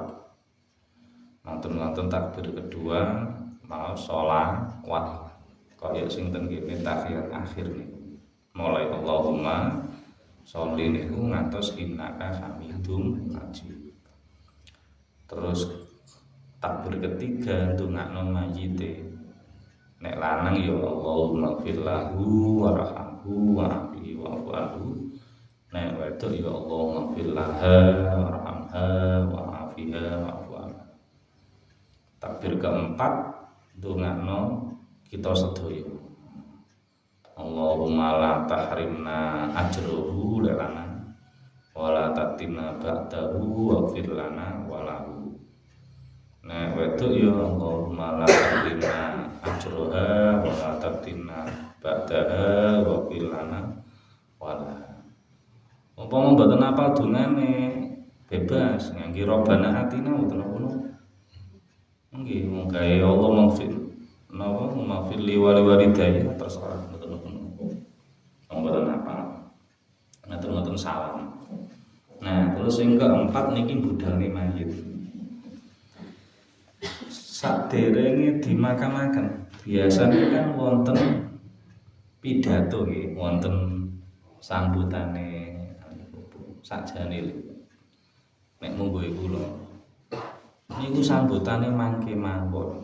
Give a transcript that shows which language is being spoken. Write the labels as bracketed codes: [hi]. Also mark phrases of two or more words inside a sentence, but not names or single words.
[jv] Nonton takbir kedua maos sholawat kaya sing ten kene tahiyat akhir niku. [ar] Mulai اللهم صل [jv] niku ngantos [ar] إنك حميد مجيد. [jv] Terus takbir ketiga ndongakno mayite. Nek lanang ya [ar] اللهم اغفر له وارحمه وعافه واعف عنه. [jv] Nek wedok ya [ar] اللهم اغفر لها وارحمها وعافها واعف عنها. [jv] Takbir keempat ndongakno kita sedaya. [ar] اللهم لا تحرمنا أجره لنا ولا تفتنا بعده واغفر لنا وله. [jv] Nah, wedok ya [ar] اللهم لا تحرمنا أجرها ولا تفتنا بعدها واغفر لنا وله. [jv] Umpama mboten apal dungane bebas ngangge [ar] ربنا آتنا [jv] mboten apa-apa. Nggih, mung gawe Allah maghfir napa [ar] اغفر لي ولوالدي [jv] terserah mboten apa-apa. Mboten apa. Ngatur-ngatur salam. Nah, terus yang keempat niki budalne mayit. Saderenge dimakamaken, [id] biasanya kan [jv] wonten pidato nggih, wonten sambutane sakjane lho. Nek monggo kula niku sambutane mangke mawon.